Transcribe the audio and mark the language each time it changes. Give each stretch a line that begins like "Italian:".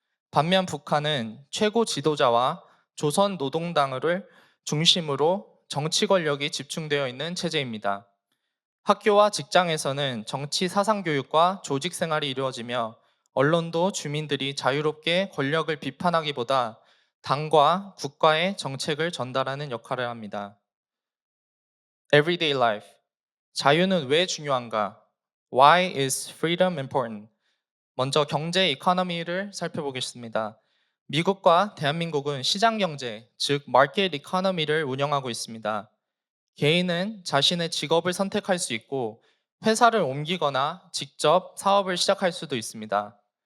Korean: 반면 북한은 최고 지도자와 조선 노동당을 중심으로 정치 권력이 집중되어 있는 체제입니다. 학교와 직장에서는 정치 사상 교육과 조직 생활이 이루어지며 언론도 주민들이 자유롭게 권력을 비판하기보다 당과 국가의 정책을 전달하는 역할을 합니다.
English: Everyday life.
Korean: 자유는 왜 중요한가?
English: Why is freedom important?
Korean: 먼저 경제 이코노미를 살펴보겠습니다. 미국과 대한민국은 시장 경제, 즉 마켓 이코노미를 운영하고 있습니다. 개인은 자신의 직업을 선택할 수 있고 회사를 옮기거나 직접 사업을 시작할 수도 있습니다.